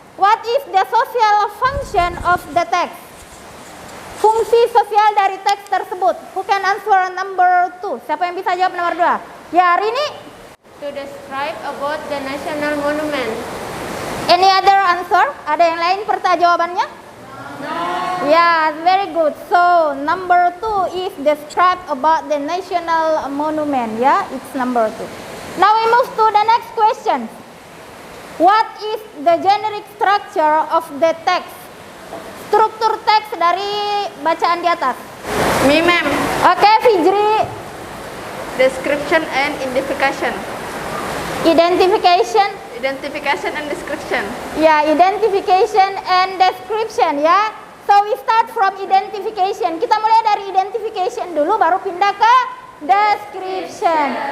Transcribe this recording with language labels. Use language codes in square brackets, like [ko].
[en] What is the social function of the text? [id] Fungsi sosial dari teks tersebut. [en] Who can answer number 2? [id] Siapa yang bisa jawab nomor 2? Ya, Rini. [en] To describe about the national monument. Any other answer? [id] Ada yang lain jawabannya? [en] Yeah, very good. So, number 2 is describe about the national monument. Yeah, it's number 2. Now we move to the next question. What is the generic structure of the text? [id] Struktur teks dari bacaan di atas. [en] Me, ma'am. [id] Oke, Fijri. [en] Description and identification. Identification. Identification and description. Ya, identification and description ya. So we start from identification. [id] Kita mulai dari identification dulu baru pindah ke description.